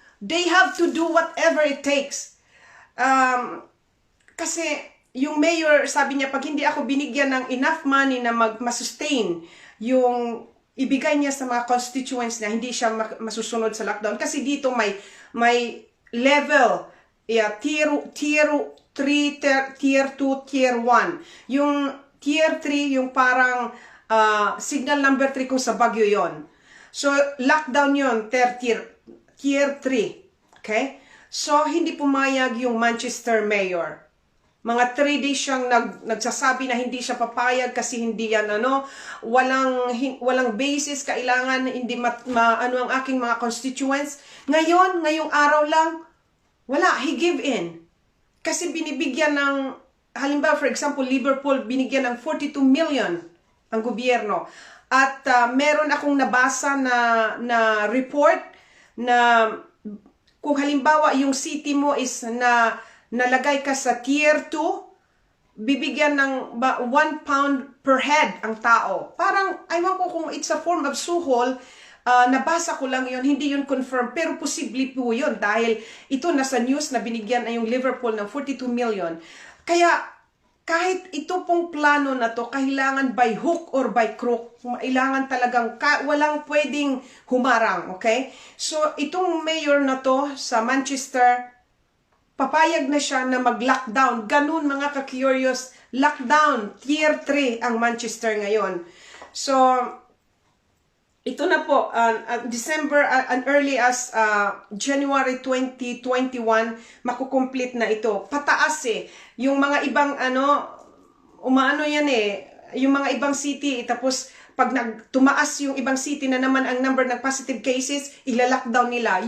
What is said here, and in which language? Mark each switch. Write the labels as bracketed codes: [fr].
[en] They have to do whatever it takes. [tl] Kasi yung mayor, sabi niya, pag hindi ako binigyan ng enough money na masustain yung ibigay niya sa mga constituents niya, hindi siya masusunod sa lockdown. Kasi dito may level, tier 3, tier 2, tier 1. Yung tier 3, yung parang signal number 3 kung sa Baguio yon. So, lockdown yon, tier 3. Okay? So, hindi pumayag yung Manchester mayor. Mga 3 days siyang nagsasabi na hindi siya papayag kasi hindi yan walang basis, kailangan hindi ano ang aking mga constituents. Ngayong araw lang, wala, [en] he give in. [tl] Kasi binibigyan ng, halimbawa for example, Liverpool, binigyan ng 42 million ang gobyerno. At meron akong nabasa na report na kung halimbawa yung city mo is nalagay ka sa tier 2, bibigyan ng £1 per head ang tao. Parang, aywan ko kung [en] it's a form of [tl] suhol, nabasa ko lang yun, hindi yun confirmed, pero posible po yun dahil ito nasa news na binigyan ay yung Liverpool ng 42 million. Kaya, kahit ito pong plano na to, kailangan [en] by hook or by crook, [tl] kailangan talagang, walang pwedeng humarang, okay? So, itong mayor na to sa Manchester, papayag na siya na mag-lockdown. Ganun mga ka-curious, lockdown, tier 3 ang Manchester ngayon. So, ito na po, December, early as January 2021, makukomplete na ito. Pataas yung mga ibang umaano yan yung mga ibang city, tapos pag tumaas yung ibang city na naman ang number ng positive cases, ila-lockdown nila.